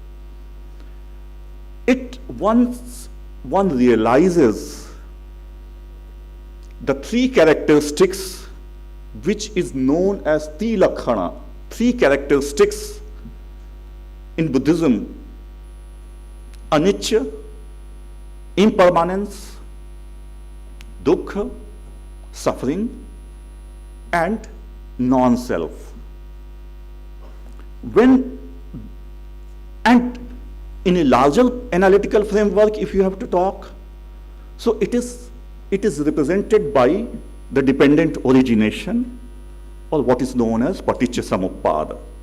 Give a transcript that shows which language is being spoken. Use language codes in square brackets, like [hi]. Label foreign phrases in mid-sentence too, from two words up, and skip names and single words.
[en] Once one realizes the 3 characteristics which is known as Tilakhana, 3 characteristics in Buddhism: anicca, impermanence, dukkha, suffering, and non-self. And in a larger analytical framework, if you have to talk, so it is represented by the dependent origination, or what is known as [pi] paticca samuppada.